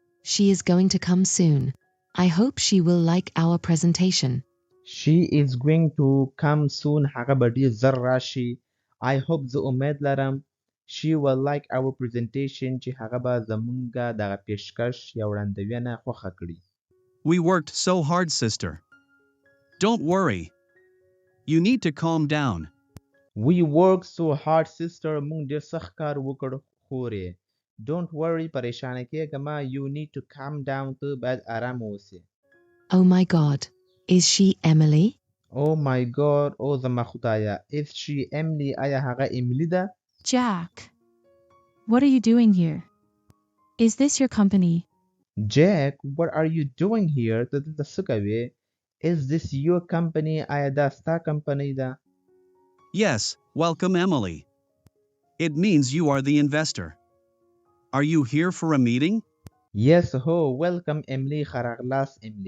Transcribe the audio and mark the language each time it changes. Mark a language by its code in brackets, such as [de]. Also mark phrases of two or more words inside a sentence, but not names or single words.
[en] She is going to come soon. I hope she will like our presentation. She is going to come soon. [ps] هغه به ډېر زر راشي. [en] I hope [ps] زه امید لرم [en] she will like our presentation [ps] چې هغه به زمونږ دغه پیشکش یا وړاندوینه خوښه کړي. [en] We worked so hard, sister. Don't worry. You need to calm down. We work so hard sister. [ps] مونږ ډېر سخت کار وکړ خورې. [en] Don't worry [ps] پریشانه کېږه مه. [en] You need to calm down. [ps] ته باید آرام اوسې. [en] Oh my God. Is she Emily? Oh my God. [ps] Oh زما خدایه. [en] Is she Emily? [ps] آیا هغه ایملی ده؟ [en] Jack. What are you doing here? Is this your company? Jack, what are you doing here? [ps] ته دلته څه کوې؟ [en] Is this your company? [ps] آیا دا ستا کمپنۍ ده؟ [en] Yes, welcome, Emily. It means you are the investor. Are you here for a meeting? Yes, ho, welcome Emily. [ps] ښه راغلاست Emily.